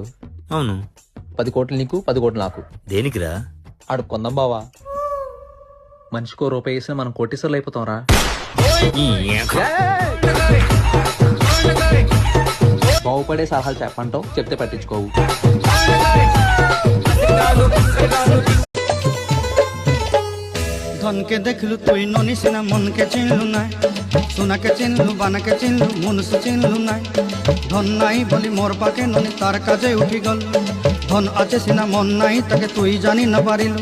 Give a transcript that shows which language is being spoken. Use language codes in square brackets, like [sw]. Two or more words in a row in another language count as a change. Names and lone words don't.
[te] అవును 10 కోట్లు నీకు, 10 కోట్లు నాకు. దేనికిరా? ఆడు కొందాం బావా. మనిషికో రూపాయి వేసిన మనం కోటీశ్వర్లు అయిపోతాం రా. బాగుపడే సలహాలు చెప్పంటావు, చెప్తే పట్టించుకోవు. [or] ଧନକେ ଦେଖଲୁ ତୁଇ ନନିସ ନା ମନକେ ଚିନଲୁ ନାଇ, ସୋନାକେ ଚିନଲୁ ବାନାକେ ଚିନଲୁ ମନୁଷ ଚିନଲୁ ନାଇ। ଧନ ନାଇ ବଲି ମୋର ପାକେ ନନି ତାର କାଜେ ଉଠି ଗଲ, ଧନ ଆଛେ ସିନା ମନ ନାଇ ତାକେ ତୁଇ ଜାନି ନା ପାରିଲୁ।